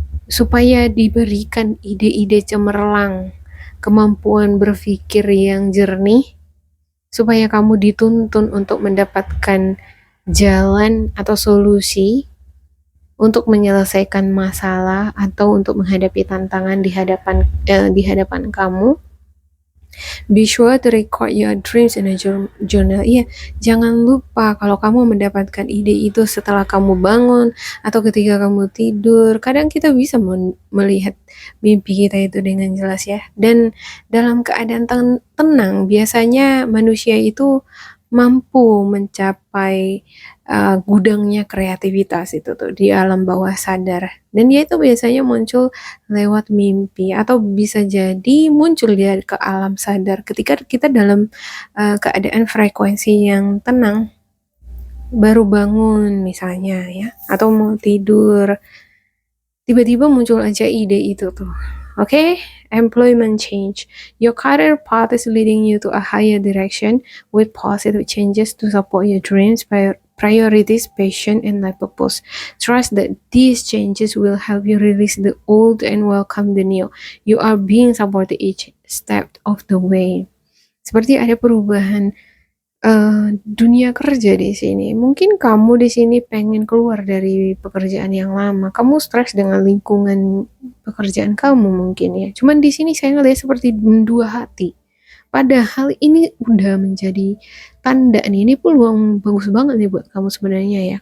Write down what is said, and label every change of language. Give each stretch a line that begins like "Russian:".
Indonesian: supaya diberikan ide-ide cemerlang, kemampuan berpikir yang jernih, supaya kamu dituntun untuk mendapatkan jalan atau solusi untuk menyelesaikan masalah atau untuk menghadapi tantangan di hadapan kamu.
English: Be sure to record your dreams in a journal.
Indonesian: Iya, jangan lupa kalau kamu mendapatkan ide itu setelah kamu bangun atau ketika kamu tidur. Kadang kita bisa melihat mimpi kita itu dengan jelas ya. Dan dalam keadaan tenang, biasanya manusia itu mampu mencapai gudangnya kreativitas itu tuh di alam bawah sadar. Dan dia itu biasanya muncul lewat mimpi atau bisa jadi muncul dia ke alam sadar ketika kita dalam keadaan frekuensi yang tenang, baru bangun misalnya ya, atau mau tidur, tiba-tiba muncul aja ide itu tuh.
English: Okay? Employment change. Your career path is leading you to a higher direction with positive changes to support your dreams, priorities, passion, and life purpose. Trust that these changes will help you release the old and welcome the new. You are being supported each step of the way.
Indonesian: Seperti ada perubahan dunia kerja di sini. Mungkin kamu di sini pengen keluar dari pekerjaan yang lama. Kamu stres dengan lingkungan pekerjaan kamu mungkin ya. Cuman di sini saya ngelihat seperti dua hati. Padahal ini udah menjadi tanda nih, ini peluang bagus banget nih buat kamu sebenarnya ya.